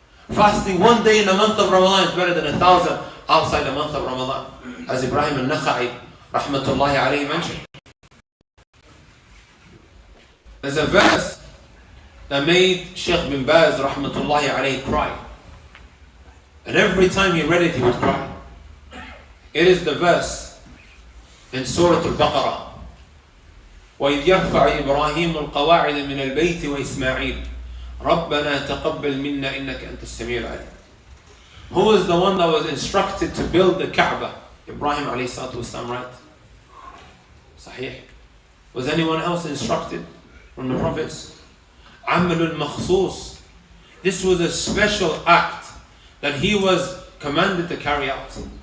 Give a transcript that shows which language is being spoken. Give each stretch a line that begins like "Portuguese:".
English: Fasting one day in the month of Ramadan is better than 1,000 outside the month of Ramadan, as Ibrahim al-Nakha'i rahmatullahi alayhi mentioned. There's a verse that made Sheikh bin Baz rahmatullahi alayhi cry, and every time he read it he would cry. It is the verse in Surah Al-Baqarah,
Arabic: وَإِذْ يَرْفَعُ إِبْرَاهِيمُ الْقَوَاعِدَ مِنَ الْبَيْتِ وَإِسْمَاعِيلُ رَبَّنَا تَقَبَّلْ مِنَّا إِنَّكَ أَنْتَ السَّمِيعُ الْعَلِيمُ.
English: Who is the one that was instructed to build the Kaaba? Ibrahim alayhi salatu wasalam, right? Sahih. Was anyone else instructed from the prophets?
Arabic: Amalul Makhsus.
English: This was a special act that he was commanded to carry out.